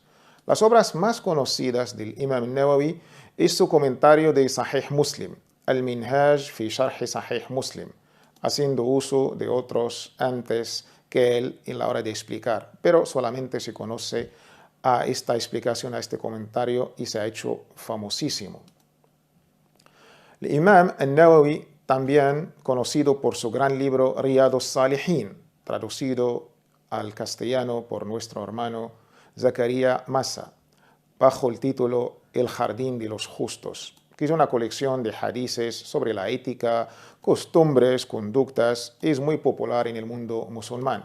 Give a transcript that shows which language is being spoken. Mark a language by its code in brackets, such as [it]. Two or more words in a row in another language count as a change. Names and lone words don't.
[es] Las obras más conocidas del Imam Nawawi es su comentario de Sahih Muslim, Al-Minhaj fi Sharh Sahih Muslim, haciendo uso de otros antes que él en la hora de explicar, pero solamente se conoce a esta explicación, a este comentario, y se ha hecho famosísimo. El Imam al-Nawawi, también conocido por su gran libro Riyadus Salihin, traducido al castellano por nuestro hermano Zakaria Massa, bajo el título El Jardín de los Justos, que es una colección de hadices sobre la ética, costumbres, conductas, es muy popular en el mundo musulmán.